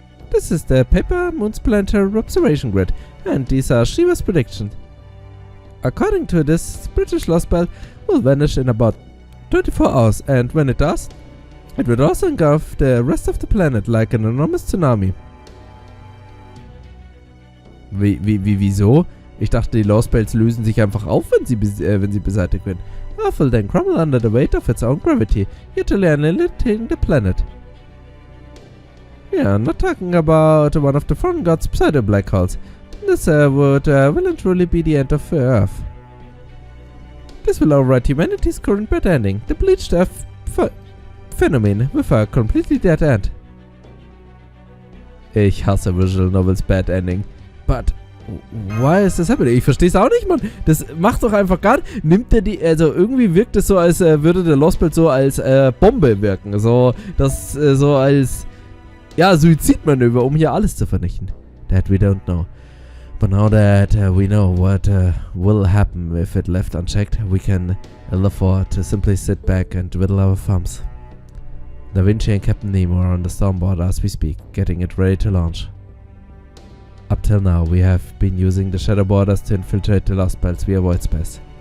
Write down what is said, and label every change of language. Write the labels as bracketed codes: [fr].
[en] This is the Paper Moon's Planetary Observation Grid, and these are Shiva's predictions. According to this, British Lostbelt will vanish in about 24 hours, and when it does, it will also engulf the rest of the planet like an enormous tsunami. [de] Wieso? Ich dachte, die Lostbelts lösen sich einfach auf, wenn sie beseitigt werden. [en] Earth will then crumble under the weight of its own gravity, utterly annihilating the planet. We are not talking about one of the foreign gods' pseudo-black holes. This would well and truly be the end of Earth. This will override humanity's current bad ending, the bleached Earth phenomenon with a completely dead end. [de] Ich hasse Visual Novels Bad Ending. [en] But why is this happening? [de] Ich verstehe es auch nicht, Mann. Das macht doch einfach gar nicht. Nimmt er die, also irgendwie wirkt es so, als würde der Lostbelt so als Bombe wirken. So, das so als, ja, Suizidmanöver, um hier alles zu vernichten. [en] That we don't know. But now that we know what will happen if it left unchecked, we can afford to simply sit back and twiddle our thumbs. Da Vinci and Captain Nemo are on the stormboard as we speak, getting it ready to launch. Up till now, we have been using the shadow borders to infiltrate the Lostbelts via void space.